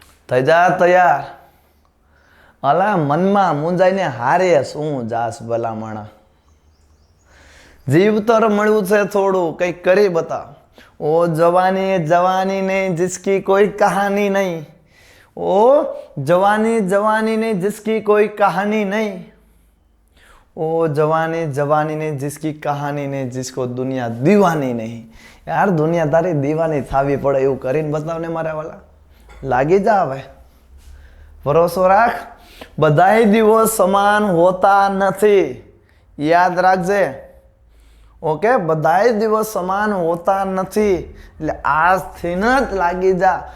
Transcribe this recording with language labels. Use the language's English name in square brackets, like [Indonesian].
[Gujarati] થઈ જા તૈયાર. અલા મનમાં મુંજાઈને હારે શું જાસ ભલામણા. જીવતર મળ્યું છે થોડું, કંઈક કરી બતાવ. [Hindi] ઓ જવાની જવાની નહીં जिसकी कोई कहानी नहीं. ओ जवानी जवानी नहीं जिसकी कोई कहानी नहीं. ओ जवानी जवानी नहीं जिसकी कहानी नहीं, जिसको दुनिया दीवानी नहीं. [Gujarati] यार दुनिया तारी दीवानी થાવી પડે એવું કરીને બતાવને મારા વાલા. લાગી જા હવે, ભરોસો રાખ. બધાય દિવસ સમાન હોતા નથી, યાદ રાખજે. ઓકે, બધાય દિવસ સમાન હોતા નથી. એટલે આજથી જ લાગી જા.